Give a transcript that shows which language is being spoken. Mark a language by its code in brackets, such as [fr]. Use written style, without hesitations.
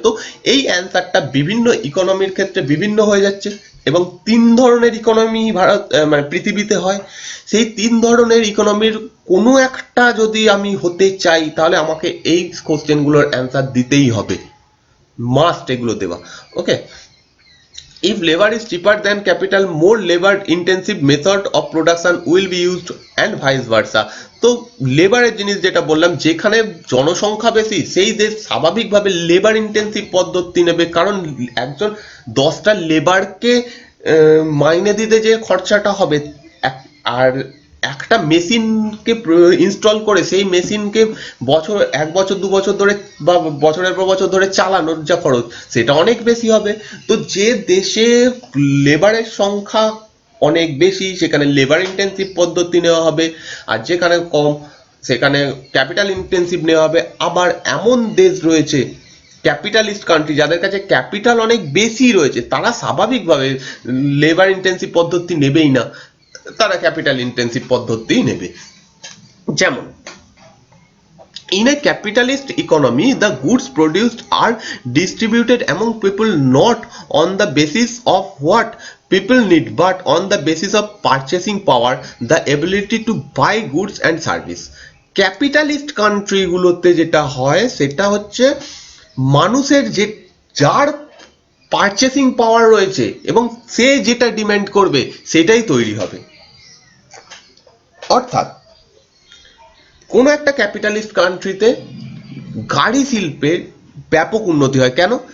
[bn] তো এই অ্যান্সারটা বিভিন্ন ইকোনমির ক্ষেত্রে বিভিন্ন হয়ে যাচ্ছে, এবং তিন ধরনের ইকোনমি মানে পৃথিবীতে হয়। সেই তিন ধরনের ইকোনমির কোনো একটা যদি আমি হতে চাই, তাহলে আমাকে এই কোশ্চেনগুলোর অ্যান্সার দিতেই হবে, মাস্ট এগুলো দেওয়া। [en] Okay, if labor is cheaper than capital, more labor intensive method of production will be used and vice versa. [bn] তো লেবারের জিনিস যেটা বললাম, যেখানে জনসংখ্যা বেশি সেই দেশ স্বাভাবিকভাবে লেবার ইন্টেন্সিভ পদ্ধতি নেবে, কারণ একজন 10টা লেবারকে মাইনে দিতে যে খরচাটা হবে, আর একটা মেশিনকে ইনস্টল করে সেই মেশিনকে এক বছর 2 বছর ধরে বা বছরের পর বছর ধরে চালানোর যা খরচ, সেটা অনেক বেশি হবে। তো যে দেশে লেবারের সংখ্যা অনেক বেশি, সেখানে লেবার ইন্টেন্সিভ পদ্ধতি নেওয়া হবে, আর যেখানে কম সেখানে ক্যাপিটাল ইন্টেন্সিভ নেওয়া হবে। আবার এমন দেশ রয়েছে ক্যাপিটালিস্ট কান্ট্রি, যাদের কাছে ক্যাপিটাল অনেক বেশি রয়েছে, তারা স্বাভাবিকভাবে লেবার ইন্টেন্সিভ পদ্ধতি নেবেই না, তারা ক্যাপিটাল ইন্টেন্সিভ পদ্ধতি নেবে। যেমন [en] in a capitalist economy, the goods produced are distributed among people not on the basis of what people need, but on the basis of purchasing power, the ability to buy goods and service. [bn] Capitalist country গুলোতে যেটা হয় সেটা হচ্ছে মানুষের যার purchasing পাওয়ার রয়েছে এবং সে যেটা ডিমান্ড করবে সেটাই তৈরি হবে। অর্থাৎ কোনো একটা ক্যাপিটালিস্ট কান্ট্রিতে গাড়ি শিল্পের ব্যাপক উন্নতি হয়। কেন?